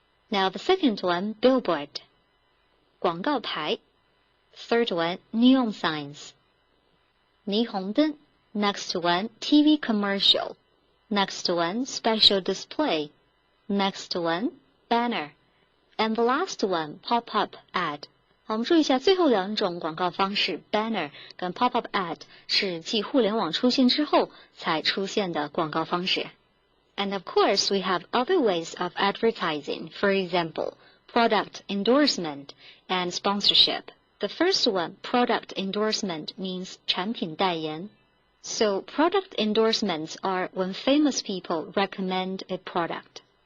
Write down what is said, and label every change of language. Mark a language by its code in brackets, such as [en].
[en] Now the second one, billboard, [zh] 广告牌. [en] Third one, neon signs, [zh] 霓虹灯. [en] Next one, TV commercial. Next one, special display. Next one, banner. And the last one, pop-up ad. [zh] 我们注意一下最后两种广告方式 banner 跟 pop-up ad 是继互联网出现之后才出现的广告方式。 [en] And of course, we have other ways of advertising. For example, product endorsement and sponsorship. The first one, product endorsement, means [zh] 产品代言. [en] So product endorsements are when famous people recommend a product.